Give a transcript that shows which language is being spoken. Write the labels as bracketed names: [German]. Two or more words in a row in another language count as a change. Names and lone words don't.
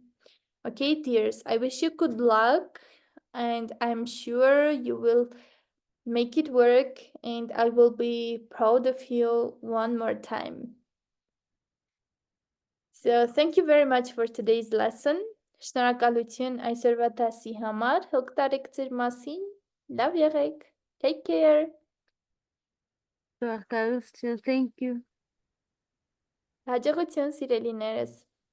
[English] Okay, dears, I wish you good luck and I'm sure you will make it work and I will be proud of you one more time. So thank you very much for today's lesson. [Armenian] Շնորհակալություն այսօրվա դասի համար, հոգ տարեք ձեր մասին, լավ եղեք, [English] take care. Thank you. [Armenian] Հաջողություն սիրելիներս։